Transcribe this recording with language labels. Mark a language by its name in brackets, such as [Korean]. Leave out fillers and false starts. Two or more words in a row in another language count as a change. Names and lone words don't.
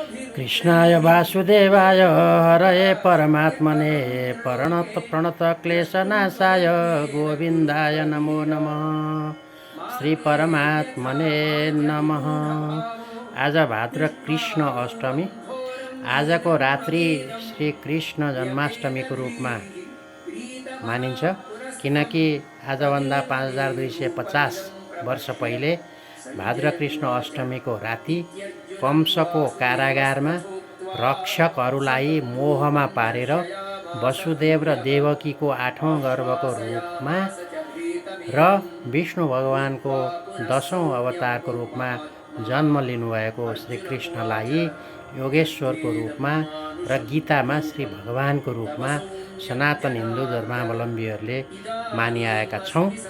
[Sanskrit] कृष्णाय वासुदेवाय हरये परमात्मने प्रणत क्लेशनाशाय गोविन्दाय नमो नमः। श्री परमात्मने नमः। [Nepali] आज भाद्र कृष्ण अष्टमी। आजको रात्रि श्री कृष्ण जन्माष्टमीको रूपमा मानिन्छ, किनकि आजभन्दा 5250 वर्ष पहिले भाद्र कृष्ण अष्टमीको राति कंसको कारागारमा रक्षकहरूलाई मोहमा पारेर वसुदेव र देवकीको 8औं गर्भको रूपमा र विष्णु भगवानको 10औं अवतारको रूपमा जन्म लिनुभएको श्री कृष्णलाई योगेश्वरको रूपमा र गीतामा श्री भगवानको रूपमा सनातन हिन्दू धर्मावलम्बीहरूले मानिआएका छौँ।